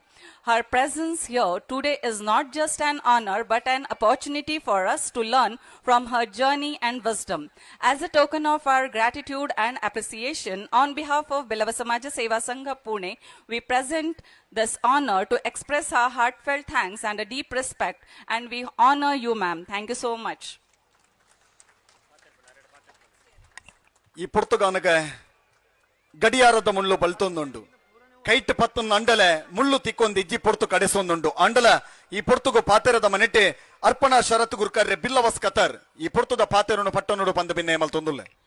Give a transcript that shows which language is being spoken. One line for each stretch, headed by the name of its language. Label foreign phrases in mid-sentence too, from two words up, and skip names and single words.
English: Her presence here today is not just an honor but an opportunity for us to learn from her journey and wisdom. As a token of our gratitude and appreciation, on behalf of Bilava Samaja Seva Sangha Pune, we present this honor to express our heartfelt thanks and a deep respect, and we honor you, ma'am. Thank you so much.
Tulu: ಈ ಪುರ್ತುಗಾನಗ ಗಡಿಯಾರದ ಮುಳ್ಳು ಬಲ್ತೊಂದುಂಡು ಕೈಟ್ ಪತ್ತೊಂದು ಅಂಡಲೆ ಮುಳ್ಳು ತಿಕ್ಕೊಂದು ಇಜ್ಜಿ ಪೊರ್ತು ಕಡೆಸೊಂದುಂಡು ಅಂಡಲ ಈ ಪೊರ್ತುಗು ಪಾತೆರದ ಮನೆಟ್ಟೆ ಅರ್ಪಣಾ ಶರತ್ ಗುರ್ಕರ್ರೆ ಬಿಲ್ಲವಸ್ ಕತರ್ ಈ ಪೊರ್ತುದ ಪಾತೆರನು ಪಟ್ಟನುಡು ಪಂದ ಭಿನ್ನ ಮಲ್ತೊಂದುಲ್ಲೆ